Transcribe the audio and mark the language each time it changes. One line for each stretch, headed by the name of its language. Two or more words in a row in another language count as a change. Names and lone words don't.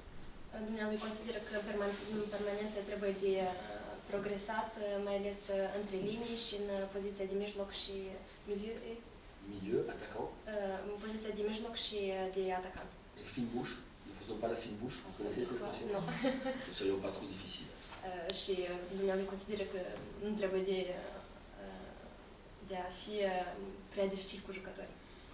Romanian: Dumnealui consideră că în permanență trebuie de progresat, mai ales între linii și în poziția de mijloc și
French: Milieu, attaquant.
Romanian: în poziția de mijloc și de atacant.
French: Et fine bouche, ne faisons pas la fine bouche, vous connaissez cette expression? Non. Ne soyons pas trop difficiles.
Romanian: Și dumnealui consideră că nu trebuie de a fi prea dificil cu jucătorii.